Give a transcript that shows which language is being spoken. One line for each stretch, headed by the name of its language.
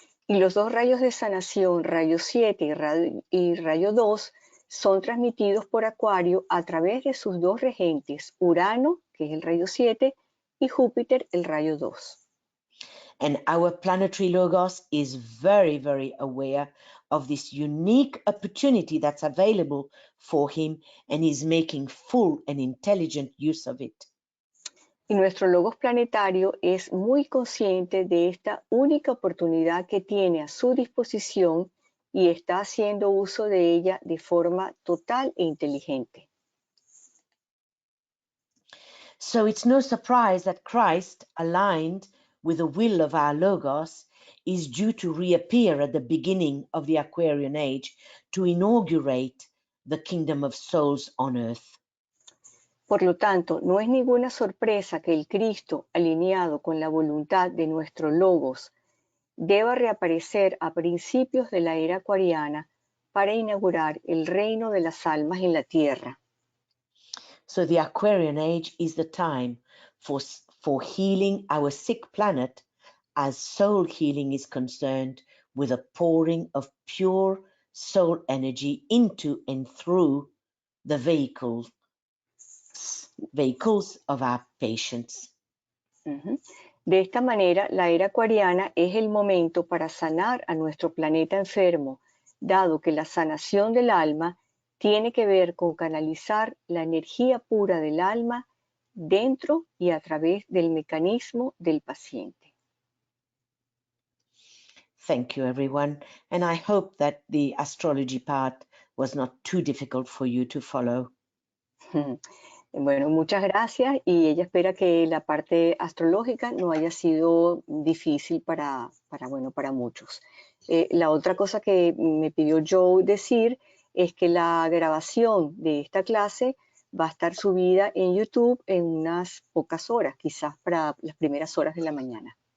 Spanish: Y los 2 rayos de sanación, rayo 7 y rayo 2, son transmitidos por Acuario a través de sus 2 regentes, Urano, que es el rayo 7, y Júpiter, el rayo 2.
English: And our planetary logos is very, very aware of this unique opportunity that's available for him, and is making full and intelligent use of it.
Spanish: Y nuestro logos planetario es muy consciente de esta única oportunidad que tiene a su disposición y está haciendo uso de ella de forma total e inteligente.
English: So it's no surprise that Christ, aligned with the will of our logos, is due to reappear at the beginning of the Aquarian age to inaugurate the kingdom of souls on earth.
Spanish: Por lo tanto, no es ninguna sorpresa que el Cristo, alineado con la voluntad de nuestro logos, deba reaparecer a principios de la era acuariana para inaugurar el reino de las almas en la tierra.
English: So the Aquarian age is the time for healing our sick planet, as soul healing is concerned with a pouring of pure soul energy into and through the vehicles of our patients.
Spanish: De esta manera, la era acuariana es el momento para sanar a nuestro planeta enfermo, dado que la sanación del alma tiene que ver con canalizar la energía pura del alma dentro y a través del mecanismo del paciente.
English: Thank you, everyone. And I hope that the astrology part was not too difficult for you to follow.
Spanish: Bueno, muchas gracias, y ella espera que la parte astrológica no haya sido difícil para muchos. La otra cosa que me pidió Joe decir es que la grabación de esta clase va a estar subida en YouTube en unas pocas horas, quizás para las primeras horas de la mañana.